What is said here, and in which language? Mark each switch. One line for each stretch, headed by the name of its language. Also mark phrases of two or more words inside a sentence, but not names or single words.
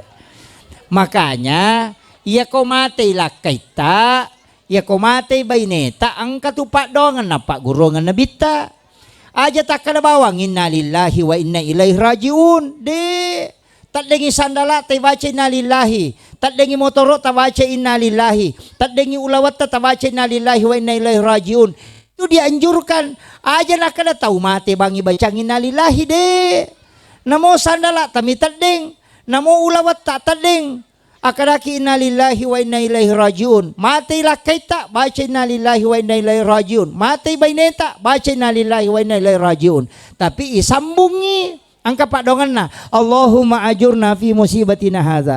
Buginese: Makanya ia ko mate lakai ta, ia ko mate baine ta angkat tu pak dongan na pak gurongan na bitta. Aja tak kada bawang
Arabic: إنا لله وإنا إليه راجعون.
Buginese: De tak dengi sandala ta baca
Arabic: إنا لله,
Buginese: tak dengi motoro ta baca
Arabic: إنا لله,
Buginese: tak dengi ulawat ta baca
Arabic: إنا لله وإنا إليه راجعون.
Indonesian: Itu dianjurkan.
Buginese: Aja nak kada tahu mate bangi baca
Arabic: إنا لله
Buginese: de. Namo sandala tami tadeng, namo ulawat tak tadeng. Akadaki
Arabic: إنا لله وإنا إليه راجعون.
Buginese: Mate lakai tak baca
Arabic: إنا لله وإنا إليه راجعون.
Buginese: Mate baineta baca
Arabic: إنا لله وإنا إليه راجعون.
Buginese: Tapi isambungi angka pak dongan na
Arabic: اللهم أجرنا في مصيبتنا هذه.